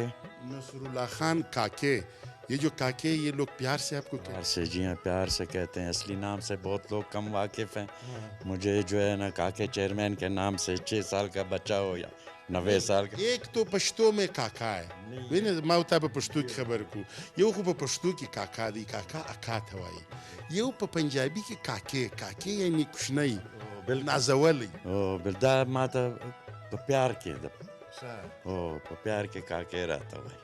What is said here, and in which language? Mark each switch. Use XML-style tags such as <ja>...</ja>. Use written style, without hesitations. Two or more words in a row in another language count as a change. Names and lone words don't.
<ur>نصر اللہ خان کاکے، یہ جو کاکے یہ لوگ پیار سے آپ کو پیار سے، جی ہاں، پیار سے کہتے ہیں، اصلی نام سے بہت لوگ کم واقف ہیں، مجھے جو ہے نا کاکے چیئرمین کے نام سے 6 سال کا بچہ ہو یا 90 سال کا، ایک تو پشتو میں کاکا ہے،</ur> <ps>ویني ما وتا په پښتو کې خبر کو، یو خو په پښتو کې کاکا دی، کاکا اکا ته وایي، یو په پنجابي کې کاکې، کاکې یعنی کوچنی، نازولی. او بلدا ماته په پیار کې ده، او په پیار کې کاکې راته وایي.</ps>